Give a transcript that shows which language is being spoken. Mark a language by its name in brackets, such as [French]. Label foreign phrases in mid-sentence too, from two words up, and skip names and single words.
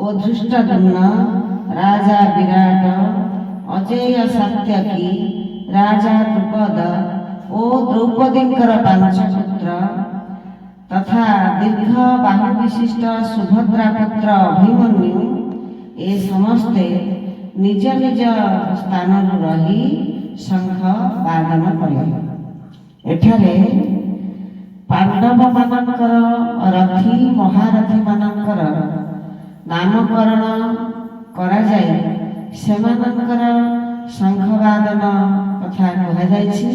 [Odia] ଧୃଷ୍ଟଦ୍ୟୁମ୍ନ, ରାଜା ବିରାଟ, ଅଜେୟ ସାତ୍ୟକୀ, ରାଜା ଦ୍ରୁପଦ ଓ ଦ୍ରୌପଦୀଙ୍କର ପାଞ୍ଚ ପୁତ୍ର ତଥା ଦୀର୍ଘ ବାହୁ ବିଶିଷ୍ଟ ସୁଭଦ୍ରା ପୁତ୍ର ଅଭିମନ୍ୟୁ ଏ ସମସ୍ତେ ନିଜ ନିଜ ସ୍ଥାନ ରହି ଶଙ୍ଖ ବାଦନ କଲେ। ଏଠାରେ ପାଣ୍ଡବ ମାନଙ୍କର ରଥୀ ମହାରଥୀ ମାନଙ୍କର ନାମକରଣ କରା ଯାଇ ସେମାନଙ୍କର ଶଙ୍ଖ ବାଦନ କଥା କୁହା ଯାଇଛି।